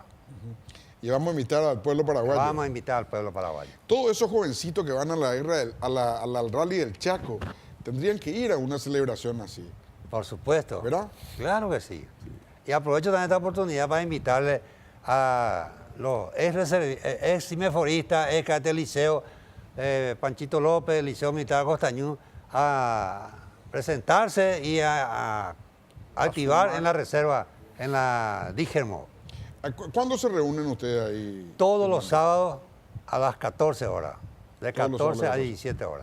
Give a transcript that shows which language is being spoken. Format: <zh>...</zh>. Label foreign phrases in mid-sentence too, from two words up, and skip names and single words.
<es>Y vamos a invitar al pueblo paraguayo. Vamos a invitar al pueblo paraguayo. Todos esos jovencitos que van a la guerra, al rally del Chaco, tendrían que ir a una celebración así. Por supuesto. ¿Verdad? Claro que sí. Y aprovecho también esta oportunidad para invitarle a los ex cimeforistas, ex cadete liceo, Panchito López, Liceo Militar Costañú, a presentarse y a activar en la reserva, en la DIGERMO. ¿Cuándo se reúnen ustedes ahí? Todos los sábados a las 14 horas, de 14 a 17 horas.</es>